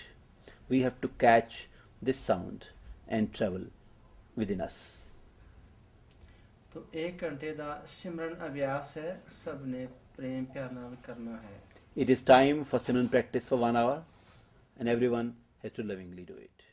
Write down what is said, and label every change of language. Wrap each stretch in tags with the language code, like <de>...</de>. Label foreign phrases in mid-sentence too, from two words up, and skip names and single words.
<en>We have to catch this sound and travel within us.</en> <hi>तो 1 घंटे</hi> <pa>ਦਾ ਸਿਮਰਨ ਅਭਿਆਸ ਹੈ, ਸਭ ਨੇ ਪ੍ਰੇਮ ਪਿਆਰ ਨਾਲ ਕਰਨਾ ਹੈ।</pa> <en>It is time for Simran practice for 1 hour and everyone has to lovingly do it.</en>